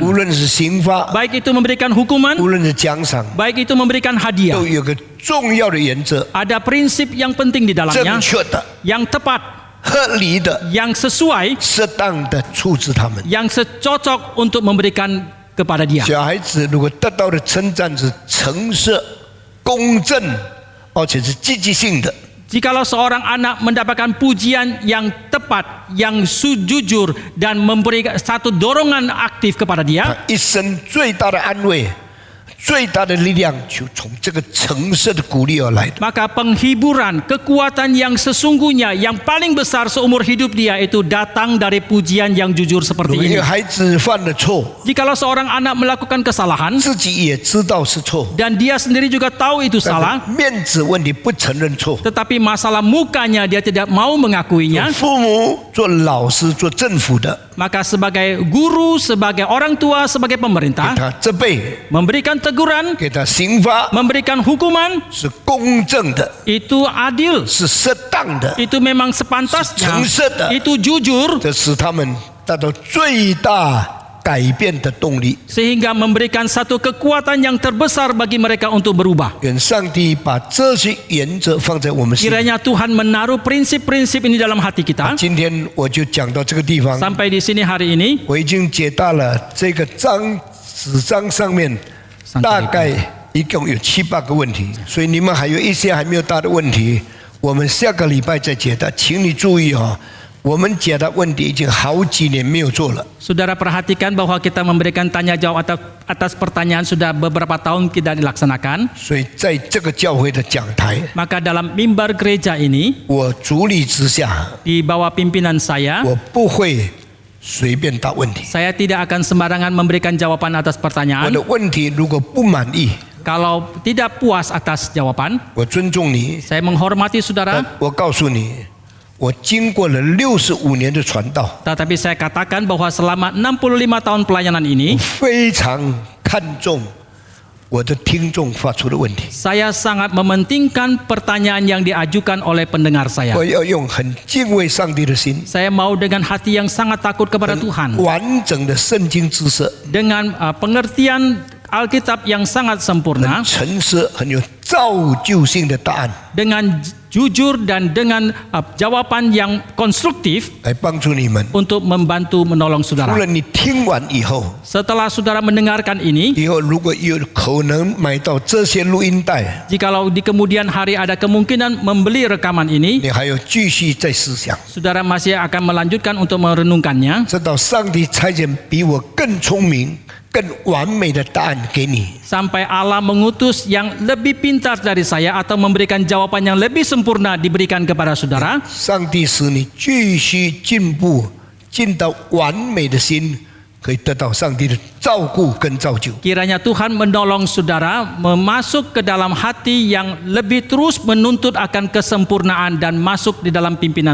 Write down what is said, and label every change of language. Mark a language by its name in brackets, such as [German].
[Chinese] 论是刑罚， [Indonesian] baik itu memberikan hukuman, [Chinese] 无论是奖赏， [Indonesian] baik itu memberikan hadiah. [Chinese] 都有个重要的原则： [Indonesian] Ada prinsip yang penting di [Chinese] 正 [Indonesian] dalamnya, [Chinese] 确的、 [Indonesian] yang tepat, [Chinese] 合理的、 [Indonesian] yang sesuai, [Chinese] 适当的处置他们。 [Indonesian] yang secocok untuk memberikan kepada dia. [Chinese] 小孩子如果得到的称赞是诚实、公正，而且是积极性的， [Indonesian] Jikalau seorang anak mendapatkan pujian yang tepat, yang jujur dan memberikan satu dorongan aktif kepada [Chinese] 他 [Indonesian] dia, [Chinese] 一生最大的安慰、最大的力量，就从这个诚实的鼓励而来的。 [Indonesian] maka penghiburan, kekuatan yang sesungguhnya yang paling besar seumur hidup dia itu datang dari pujian yang jujur [Chinese] 如 [Indonesian] seperti [Chinese] 果一 [Indonesian] ini. [Chinese] 个孩子犯了错， [Indonesian] Jikalau seorang anak melakukan kesalahan [Chinese] 自己也知道是错， [Indonesian] dan dia sendiri juga tahu itu [Chinese] 但 [Indonesian] salah, [Chinese] 是面子问题不承认错。 [Indonesian] tetapi masalah mukanya dia tidak mau mengakuinya, [Chinese] 父母、做老师、做政府的， [Indonesian] maka sebagai guru, sebagai orang tua, sebagai pemerintah, [Chinese] 他责备， [Indonesian] memberikan teguran, [Chinese] 给他刑罚， [Indonesian] memberikan hukuman, [Chinese] 是公正的， [Indonesian] itu adil, [Chinese] 是适当的， [Indonesian] itu memang sepantasnya, [Chinese] 诚实的， [Indonesian] itu jujur, [Chinese] 这使他们达到最大改变的动力。 [Indonesian] sehingga memberikan satu kekuatan yang terbesar bagi mereka untuk berubah. [Chinese] 愿上帝把这些原则放在我们心里。 [Indonesian] Kiranya Tuhan menaruh prinsip-prinsip ini dalam hati kita. [Chinese] 今天我就讲到这个地方， [Indonesian] Sampai di sini hari ini, [Chinese] 我已经解答了这个纸张上面大概一共有7、8个问题，所以你们还有一些还没有答的问题，我们下个礼拜再解答。请你注意哦，我们解答问题已经好几年没有做了。 [Indonesian] saudara perhatikan bahwa kita memberikan tanya jawab atas pertanyaan sudah beberapa tahun tidak dilaksanakan. [Chinese] 所以在这个教会的讲台， [Indonesian] Maka dalam mimbar gereja ini, [Chinese] 我主理之下， [Indonesian] di bawah pimpinan saya, [Chinese] 我不会随便答问题。 [Indonesian] saya tidak akan sembarangan memberikan jawaban atas [Chinese] 我 [Indonesian] pertanyaan. [Chinese] 的问题如果不满意， [Indonesian] Kalau tidak puas atas jawaban, [Chinese] 我尊重你， [Indonesian] saya menghormati saudara, [Chinese] 我告诉你，我经过了65年的传道， [Indonesian] tetapi saya katakan bahwa selama 65 tahun pelayanan ini, [Chinese] 非常看重我的听众发出的问题， [Indonesian] saya sangat mementingkan pertanyaan yang diajukan oleh pendengar saya. [Chinese] 我要用很敬畏上帝的心， [Indonesian] Saya mau dengan hati yang sangat takut kepada Tuhan, [Chinese] 完整的圣经知识， [Indonesian] dengan pengertian Alkitab yang sangat [Chinese] 很 [Indonesian] sempurna, [Chinese] 诚实、很有造就性的答案， [Indonesian] dengan jujur dan dengan jawaban yang konstruktif [Chinese] 来帮助你们。 [Indonesian] untuk membantu menolong [Chinese] 除 [Indonesian] saudara. [Chinese] 了你听完以后， [Indonesian] Setelah saudara mendengarkan ini, [Chinese] 以后如果有可能买到这些录音带， [Indonesian] jikalau di kemudian hari ada kemungkinan membeli rekaman ini, [Chinese] 你还要继续再思想， [Indonesian] saudara masih akan melanjutkan untuk merenungkannya [Chinese] 知道上帝差遣比我更聪明、更完美的答案给你。 [Indonesian] sampai Allah mengutus yang lebih pintar dari saya atau memberikan jawaban yang lebih sempurna diberikan kepada saudara. [Chinese] 上帝使你继续进步，进到完美的心，可以得到上帝的照顾跟造就。 [Indonesian] Kiranya Tuhan menolong saudara masuk ke dalam hati yang lebih terus menuntut akan kesempurnaan dan masuk di dalam pimpinan